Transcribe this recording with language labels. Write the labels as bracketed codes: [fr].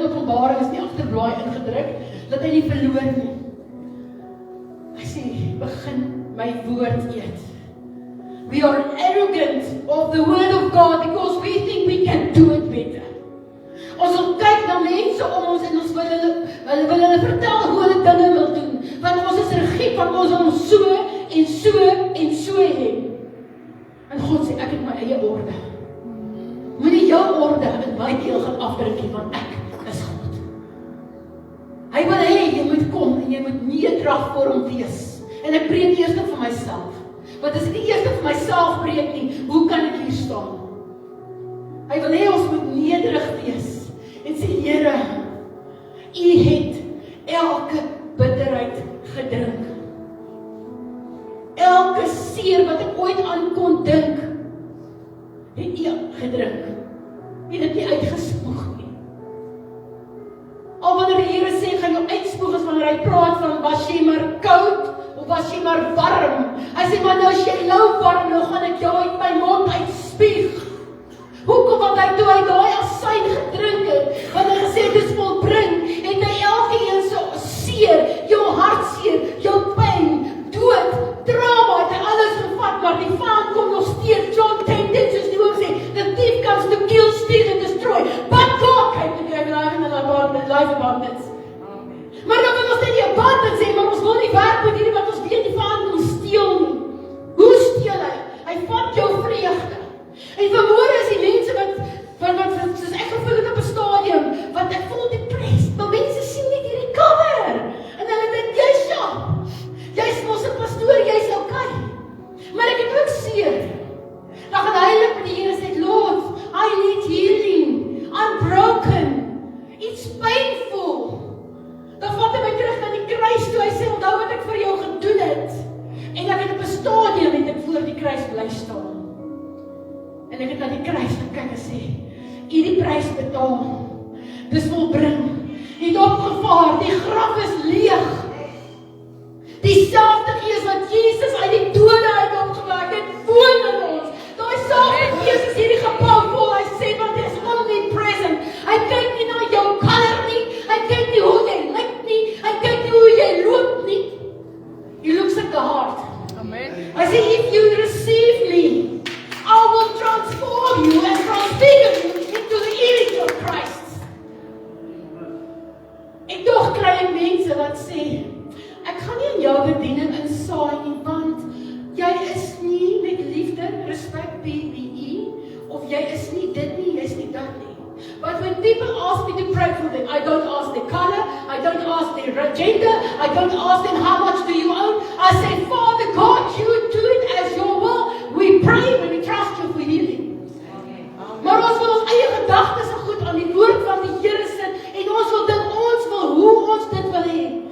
[af] Openbaring is nie agterblaai ingedruk, dat hy nie verloor nie. Hy sê, begin my woord eet. [en] We are arrogant of the word of God because we think we can do it better. [af] Ons wil kyk na mense om ons en ons wil hulle vertel hoe hulle dinge wil doen. Want ons is regie van ons om so en so en so hê. En God sê, ek het my eie orde. Moenie jou orde in my deel gaan afdruk nie, want ek is God. Hy wil hê, jy moet kom en jy moet nederig voor hom wees. En ek preek eers vir myself. Want as ek nie eers vir myself preek nie, hoe kan ek hier staan? Hy wil hê ons moet nederig wees. En sê, Here, U het elke bitterheid gedrink. Elke seer wat ek ooit aan kon dink, het U gedrink. U het dit nie uitgespoeg nie. Al wanneer die Here sê, gaan jou uitspoeg, is wanneer hy praat van, was jy maar koud, of was jy maar warm? Hy sê, maar nou as jy nou warm, nou gaan ek jou uit my mond uitspieg. Hoekom? Want hy toe hy daai asyn gedrink het, want hy gesê dit is volbring, en hy elke een so seer, jou hartseer, jou pyn, dood, trauma, het hy alles gevat, maar die vyand kom nog steeds. [en] John 10, [af] soos die ook sê, [en] the thief comes to kill, steal and destroy, but God came to give life and life abundance. [af] Maar dan wil ons net die abundance sê, maar ons wil nie werk met hierdie, want ons weet die vyand kom steel nie. Hoe steel hy? Hy vat jou vreugde. En vanmôre is die mense wat soos ek gevoel het op 'n stadium, wat ek voel depressed, maar mense sien net hierdie cover, en hulle dink, jy's ja, jy's mos 'n pastoor, jy's okay. Maar ek het ook seer. Dan gaan heilig met die Here sê, [en] Lord, I need healing, I'm broken, it's painful. [af] Dan vat hy my terug na die kruis toe, hy sê, onthou wat ek vir jou gedoen het. En ek het op 'n stadium het ek voor die kruis bly staan. En ek het na die kruis gekyk en sê, U die prys betaal. Dis volbring. U het opgevaar, die graf is leeg. Dieselfde Gees wat Jesus uit die dode uit opgewek het, woon in ons. Daai selfde Gees is hierdie gebou vol. Hy sê, want hy is omnipresent. Hy kyk nie na jou color nie, hy kyk nie hoe jy lyk nie, hy kyk nie hoe jy loop nie. [en] He looks at the heart. Amen. [af] Hy sê, [en] if you receive me, I will transform you and transfigure you into the image of Christ. [af] En tog kry ek mense wat sê, ek gaan nie in jou bediening insaai nie, want jy is nie met liefde, respect, PPE, of jy is nie dit nie, jy is nie dat nie. [en] But when people ask me to pray for them, I don't ask their color, I don't ask their gender, I don't ask them how much do you own. I say, Father God, you do it as your will. We pray when we trust you for healing. [af] Maar ons wil ons eie gedagtes en goed aan die woord van die Here sit, en ons wil dink, ons wil hoe ons dit wil hê.